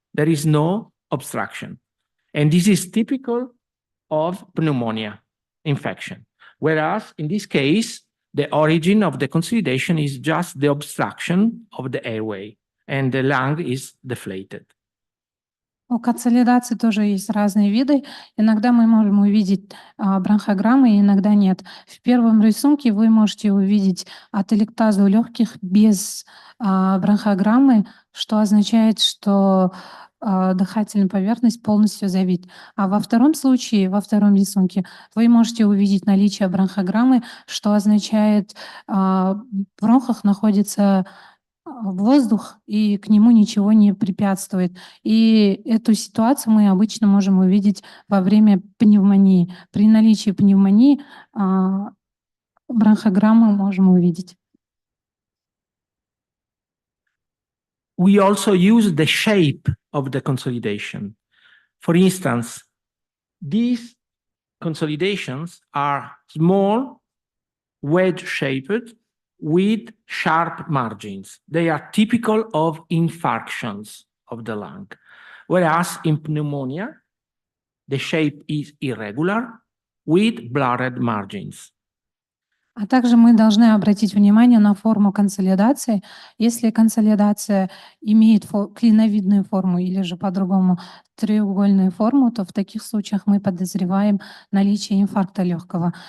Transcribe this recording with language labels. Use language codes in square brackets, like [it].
[en] There is no obstruction. And this is typical of pneumonia infection. Whereas in this case, the origin of the consolidation is just the obstruction of the airway, and the lung is deflated. [ru] У консолидации тоже есть разные виды. Иногда мы можем увидеть бронхограммы, иногда нет. В первом рисунке вы можете увидеть ателектазу легких без бронхограммы, что означает, что дыхательная поверхность полностью завит. А во втором случае, во втором рисунке, вы можете увидеть наличие бронхограммы, что означает, в бронхах находится воздух, и к нему ничего не препятствует. И эту ситуацию мы обычно можем увидеть во время пневмонии. При наличии пневмонии бронхограмму можем увидеть. [en] We also use the shape of the consolidation. For instance, these consolidations are small, wedge-shaped, with sharp margins. They are typical of infarctions of the lung. Whereas in pneumonia, the shape is irregular, with blurred margins. [ru] А также мы должны обратить внимание на форму консолидации. Если консолидация имеет клиновидную форму или же по-другому треугольную форму, то в таких случаях мы подозреваем наличие инфаркта легкого.